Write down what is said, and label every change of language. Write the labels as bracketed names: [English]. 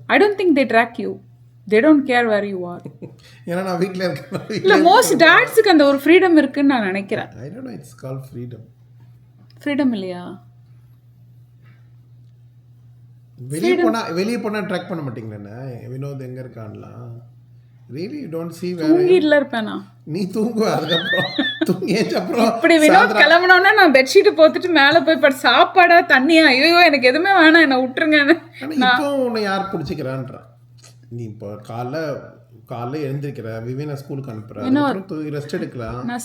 [English] I don't think they track you. They don't care where you are. [Tamil] ஏன்னா நான் வீட்டில் இருக்கேன். இல்லை மோஸ்ட் டேட்ஸுக்கு அந்த ஒரு ஃப்ரீடம் இருக்குன்னு நான் நினைக்கிறேன். [English] I don't know, it's called freedom. [Tamil] Freedom இல்லையா? வெளியே போனால் ட்ராக் பண்ண மாட்டீங்களா? வினோத் எங்கே இருக்கான்லாம் [English] really you don't see where [Tamil] தூங்கிட்டுல இருப்பேனா? நீ தூங்குவ, அதுக்கப்புறம் தூங்கியாச்சு. அப்புறம் இப்படி வினோத் கிளம்பினோன்னா நான் பெட்ஷீட்டு போத்துட்டு மேலே போய் பட் சாப்பாடா தண்ணியா, ஐயோ எனக்கு எதுவுமே வேணாம், என்னை விட்டுருங்க. இப்போ உன்னை யார் பிடிச்சிக்கிறான்றா? நீ இப்போ காலைல எழுந்திருக்கிற, விவேனை ஸ்கூலுக்கு அனுப்புற, ரெஸ்ட் எடுக்கலாம், நான்